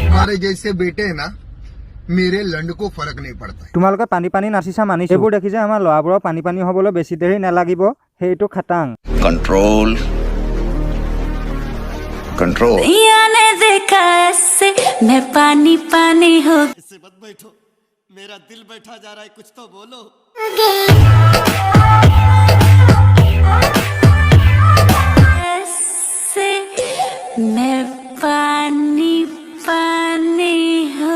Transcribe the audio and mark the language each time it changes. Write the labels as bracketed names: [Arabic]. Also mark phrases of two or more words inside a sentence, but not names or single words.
[Hindi] तुम्हारे जैसे बेटे है ना मेरे लंड को फर्क नहीं पड़ता है। [Assamese] তোমালোকে পানী পানী নাচিছা মানিছো এইবোৰ দেখি যে আমাৰ ল'ৰাবোৰৰ পানী পানী হ'বলৈ বেছি দেৰি নালাগিব সেইটো খাটাং [English] control control [Hindi] दुनिया ने देखा ऐसे मैं पानी पानी हो इससे मत बैठो, मेरा दिल बैठा जा रहा है, कुछ तो बोलो। ऐसे मैं पानी पानी हो